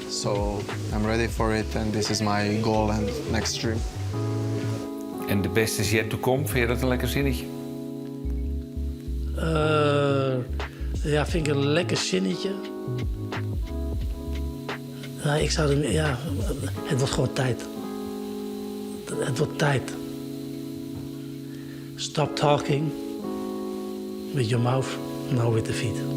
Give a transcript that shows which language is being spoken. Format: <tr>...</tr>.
<en>So I'm ready for it, and this is my goal and next dream.</en> <nl>En de beste is</nl> <en>yet to come,</en> <nl>vind je dat een lekker zinnetje? Vind ik een lekker zinnetje. Ik zou het wordt gewoon tijd. Het wordt tijd.</nl> <en>Stop talking with your mouth, now with the feet.</en>